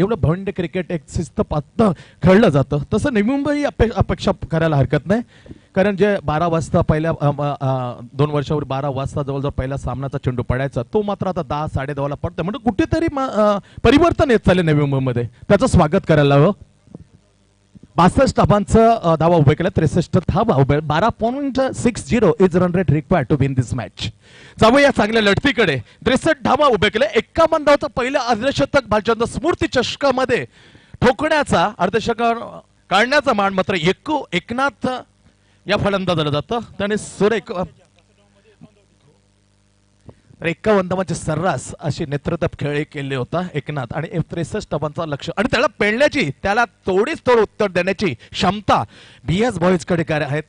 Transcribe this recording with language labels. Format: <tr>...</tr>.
<mr>एवढं भंडे क्रिकेट एक शिस्तपात खेळलं जातं. तसं नवी मुंबई अपेक्षा करायला हरकत नाही कारण जे 12 वाजता पहिल्या 2 वर्षावर 12 वाजता जवळजवळ पहिला सामनाचा चेंडू पडायचा तो मात्र आता 10 10:30 पडतो. म्हणजे कुठेतरी परिवर्तन येत चालले नवी मुंबईमध्ये. त्याचं स्वागत करायला हवं. 62 धाबांचं धावा उभे केला. 63 धावा उभे.</mr> <en>12.60 is run rate required to win this match.</en> <mr>जाऊया चांगल्या लढतीकडे. 63 धावा उभे केले. 51 धावाचं पहिलं अर्धशतक भालचंद्र स्मृती चषकामध्ये ठोकण्याचा अर्धशतक काढण्याचा मान मात्र एकनाथ या फलंदाजाला जातं. त्याने सुरेख 51 धावांची सर्रास अशी नेतृत्व खेळी केली होता एकनाथ आणि 63 धावांचा लक्ष आणि त्याला पेलण्याची त्याला तोडीच तोड उत्तर देण्याची क्षमता BS बॉईज कडे आहेत.</mr>